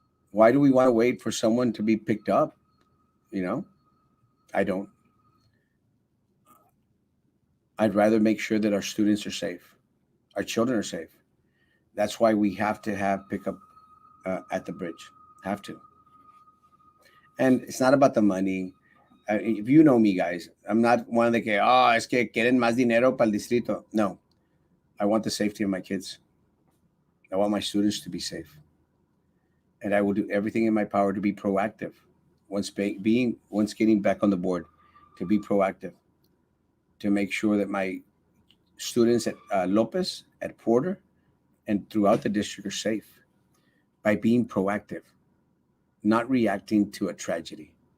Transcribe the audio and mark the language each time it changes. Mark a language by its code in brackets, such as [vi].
[en] Why do we want to wait for someone to be picked up? You know, I don't. I'd rather make sure that our students are safe, our children are safe. That's why we have to have pickup at the bridge. Have to. And it's not about the money. If you know me, guys, I'm not one of the [es] que, oh, es que quieren más dinero para el distrito. [en] No, I want the safety of my kids. I want my students to be safe. And I will do everything in my power to be proactive. Once getting back on the board, to be proactive, to make sure that my students at Lopez, at Porter, and throughout the district are safe by being proactive, not reacting to a tragedy.